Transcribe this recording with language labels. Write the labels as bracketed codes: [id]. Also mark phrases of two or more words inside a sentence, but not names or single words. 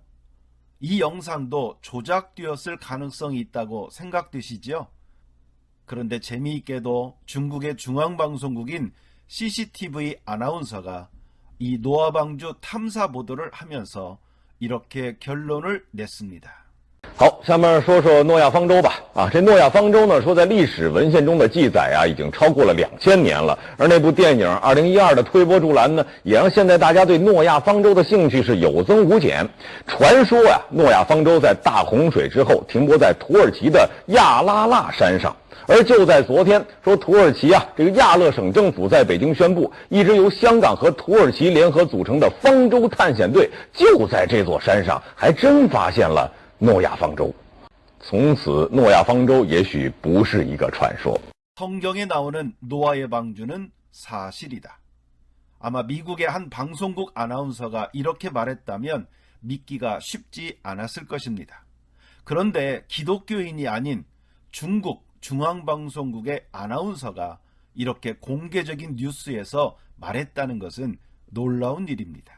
[ko] 이 영상도 조작되었을 가능성이 있다고 생각되시지요? 그런데 재미있게도 중국의 중앙방송국인 CCTV 아나운서가 이 노아 방주 탐사 보도를 하면서 이렇게 결론을 냈습니다. [zh] 好，下面说说诺亚方舟吧。这诺亚方舟呢，说在历史文献中的记载已经超过了2000年了。而那部电影2012的推波助澜呢，也让现在大家对诺亚方舟的兴趣是有增无减。传说呀，诺亚方舟在大洪水之后停泊在土耳其的亚拉腊山上。而就在昨天，说土耳其这个亚勒省政府在北京宣布，一支由香港和土耳其联合组成的方舟探险队就在这座山上，还真发现了诺亚方舟。从此，诺亚方舟也许不是一个传说。 [ko] 성경에 나오는 노아의 방주는 사실이다. 아마 미국의 한 방송국 아나운서가 이렇게 말했다면 믿기가 쉽지 않았을 것입니다. 그런데 기독교인이 아닌 중국 중앙방송국의 아나운서가 이렇게 공개적인 뉴스에서 말했다는 것은 놀라운 일입니다.